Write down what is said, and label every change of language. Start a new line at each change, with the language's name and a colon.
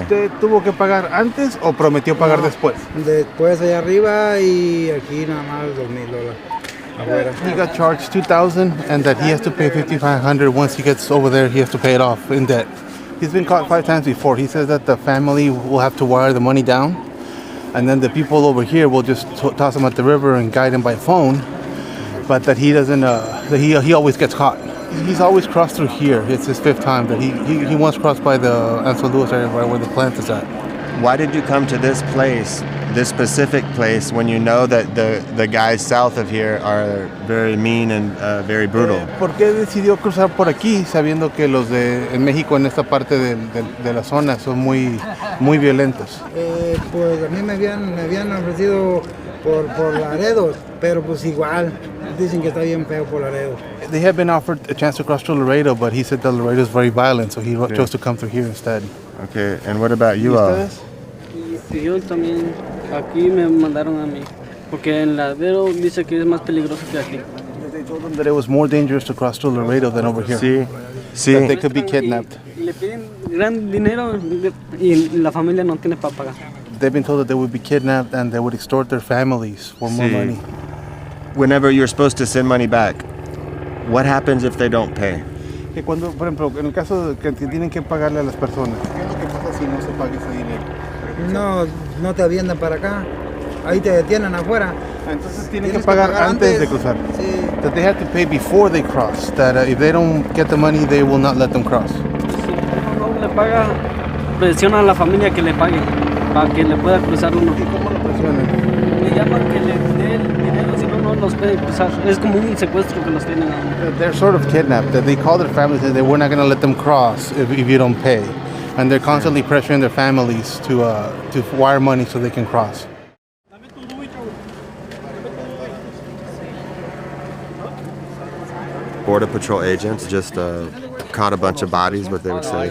Spanish: ¿Usted tuvo que pagar antes o prometió pagar después? Después allá arriba y aquí nada más $2,000 afuera.
English: He got charged $2,000 and that he has to pay $5,500 once he gets over there. He has to pay it off in debt. He's been caught 5 times before. He says that the family will have to wire the money down, and then the people over here will just toss him at the river and guide him by phone. But that he doesn't. That he always gets caught. He's always crossed through here. It's his 5th time that he once crossed by the Ansel Lewis area right where the plant is at. Why did you come to this place, this specific place, when you know that the guys south of here are very mean and very brutal?
Spanish: ¿Por qué decidió cruzar por aquí sabiendo que los de en México en esta parte de la zona son muy violentos? Pues a mí me habían ofrecido por Laredo, pero pues igual dicen que está bien feo por Laredo.
English: They had been offered a chance to cross to Laredo, but he said that Laredo is very violent, so he chose to come through here instead. Okay, and what about you all?
Spanish: Y yo también, aquí me mandaron a mí, porque en Ladero dice que es más peligroso que aquí.
English: They told them that it was more dangerous to cross to Laredo than over here. That they could be kidnapped.
Spanish: Y le piden gran dinero y la familia no tiene para pagar.
English: They've been told that they would be kidnapped and they would extort their families for more money. Whenever you're supposed to send money back, what happens if they don't pay?
Spanish: Que cuando, por ejemplo, en el caso de que tienen que pagarle a las personas, ¿qué es lo que pasa si no se paga ese dinero? No te aviendan para acá, ahí te detienen afuera. Entonces tienen que pagar antes de cruzar. Sí.
English: That they have to pay before they cross. That if they don't get the money, they will not let them cross.
Spanish: Si uno no le paga, presiona a la familia que le pague, para que le pueda cruzar uno. ¿Y cómo lo presionan? Le llaman que le dé el dinero, si no, no los puede cruzar. Es como un secuestro que los tienen a uno.
English: They're sort of kidnapped. That they call their families and they we're not going to let them cross if you don't pay. And they're constantly pressuring their families to wire money so they can cross. Border Patrol agents just caught a bunch of bodies, what they would say.